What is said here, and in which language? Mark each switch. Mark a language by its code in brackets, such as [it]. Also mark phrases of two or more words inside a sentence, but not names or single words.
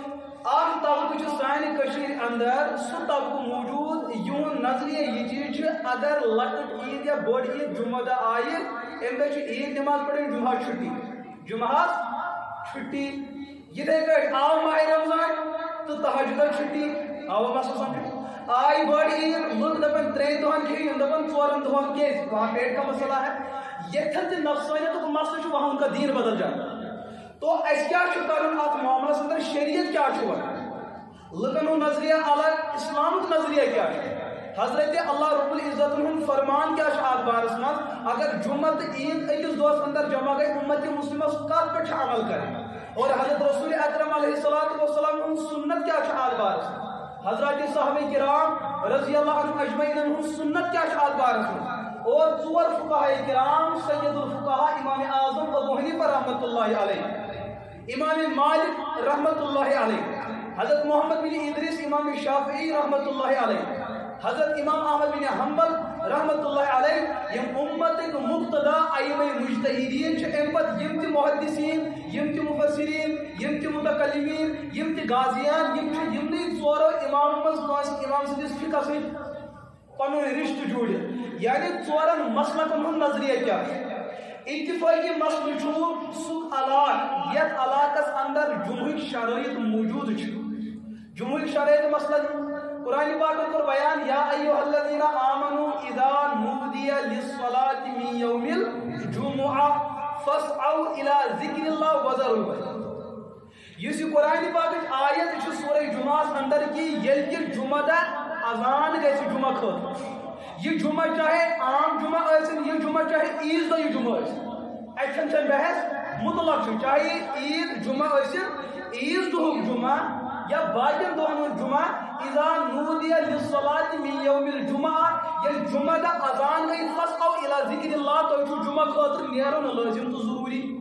[ks] اکھ طبقہٕ چھُ سانہِ کٔشیٖرِ اندر سُہ طبقہٕ موٗجوٗد یِہُنٛد نظریہ یہِ چیٖز چھُ اگر لۄکٕٹ عید یا بٔڑ عید جمعہ دۄہ آیہِ امہِ دۄہ چھِ عید نماز پرٕنۍ جمعہ چھُٹی جمعہ چھُٹی یِتھے کٲٹھۍ آو ماہِ رمضان تہٕ تہجُدس چھُٹی آو مسلہٕ سمجھ آیہِ بٔڑ عید لُکھ دپان 3 دۄہن کھیٚیِو یِم دپان 4 دۄہن کیٛازِ [ur] وہاں پیٹ کا مسئلہ ہے [ks] ییٚتھٮ۪ن تہِ نفسانیتُک مسلہٕ چھُ [ur] وہاں ان کا دین بدل جاتا [ks] تو اَسہِ کیٛاہ چھُ کرُن اتھ معاملس اندر شریعت کیٛاہ چھُ ونان لُکن ہُنٛد نظریہ الگ اسلامُک نظریہ کیٛاہ چھُ حضرت اللہ رب العزت ہُنٛد فرمان کیٛاہ چھُ اتھ بارس منٛز اگر جمعہ تہٕ عید أکِس دۄہس اندر جمع گٔے اُمت مسلمس کتھ پٮ۪ٹھ چھُ عمل کرٕنۍ اور حضرت رسول اکرم [ar] علیہ الصلوۃ والسلام [ks] ہُنٛد سنت کیٛاہ چھُ اتھ بارس منٛز حضرات صحابہ کرام [ar] رضی اللہ عنہم اجمعین [ks] ہُنٛد سنت کیٛاہ چھُ اتھ بارس منٛز اور 4 فقہاء کرام سید الفقہاء امام اعظم ابو حنیفہ [ar] رحمۃ اللہ [ks] علیہ امام مالک [ar] رحمۃ اللہ علیہ [ks] حضرت محمد بن ادریس امام شافعی [ar] رحمۃ اللہ علیہ [ks] حضرت امام احمد بن حنبل [ar] رحمۃ اللہ علیہ [ks] یم امتک مقتدا ائمہ مجتہدین چھ ام پتہ یم تہ محدثین یم تہ مفسرین یم تہ متکلمین یم تہ غازیان یم چھ یمنی ژورو امام منز کٲنٛسہِ امام سٕنٛدِس فقہ سۭتۍ پنُن رشتہٕ جوڑِتھ یعنی ژورن مسلکن ہُنٛد نظریہ کیٛاہ چھُ اتفاقی مسئلہ چھُ سُہ علاقہٕ یتھ علاقس اندر جمعٕکۍ شرائط موجود چھِ جمعٕکۍ شرائط مثلاً قرآن پاک کور بیان [ar] یا ایھا الذین آمنوا اذا نودی للصلاۃ من یوم الجمعہ فاسعوا الی ذکر اللہ وذروا [ks] البیع یُس یہ قرآن پاکٕچ آیت چھِ سورہ جمعہس اندر کہ ییٚلہِ کہِ جمعہ دۄہ اذان گژھِ جمعہ خٲطرٕ یہ جمعہ چاہے عام جمعہ ٲسِن یہ جمعہ چاہے عیز دۄہ یہ جمعہ ٲسِن اَتہِ چھَنہٕ بحث مطلق چھُ چاہے عید جمعہ ٲسِن عیز دۄہُک جمعہ یا باقین دۄہن ہُنٛد جمعہ [ar] اذا نودی للصلاۃ من یوم الجمعہ [ks] ییٚلہِ جمعہ دۄہ اذان گٔے [ar] فاسعوا الی ذکر اللہ [ks] تۄہہِ چھُو جمعہ خٲطرٕ نیرُن لٲزم تہٕ ضروٗری